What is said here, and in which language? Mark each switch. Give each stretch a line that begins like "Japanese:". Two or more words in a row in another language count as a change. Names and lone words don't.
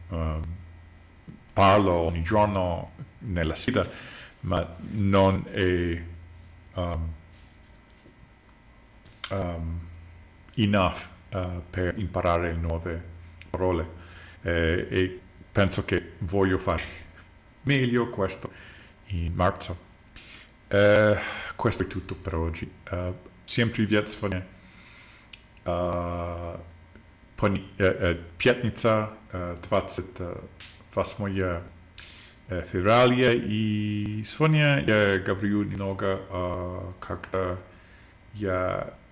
Italian: parlo ogni giorno nella sfida, ma non è enough per imparare nuove parole e penso che voglio fare meglio questo in marzo. Questo è tutto per oggi.
Russian: Всем привет, сегодня пятница, 28 февраля, и сегодня я говорю немного, как-то я